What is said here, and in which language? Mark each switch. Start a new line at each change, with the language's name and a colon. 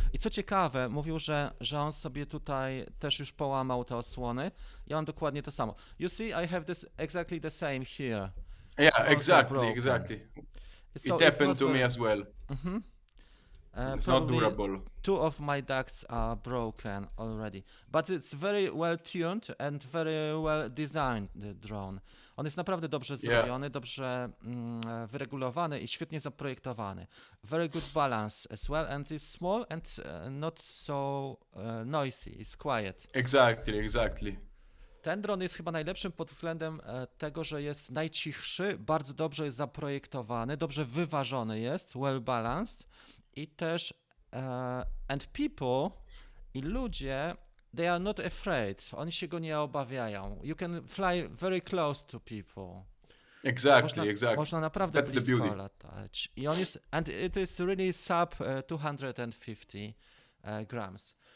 Polish: I co ciekawe, mówił, że on sobie tutaj też już połamał te osłony. Ja mam dokładnie to samo.
English: You see, I have this exactly the same here. Yeah, exactly. It happened to me as well. It's not durable. Two of my ducts are broken already, but it's very well tuned and very well designed, the drone.
Polish: On jest naprawdę dobrze zrobiony, dobrze wyregulowany i świetnie zaprojektowany.
English: Very good balance as well, and it's small and not so noisy, it's quiet. Exactly.
Polish: Ten dron jest chyba najlepszym pod względem tego, że jest najcichszy, bardzo dobrze jest zaprojektowany, dobrze wyważony jest,
English: well balanced,
Polish: i też
English: and people
Polish: i ludzie,
English: they are not afraid,
Polish: oni się go nie obawiają.
English: You can fly very close to people. Exactly.
Polish: Można naprawdę
English: That's
Polish: blisko latać. I on jest,
English: and it is really sub 250 grams.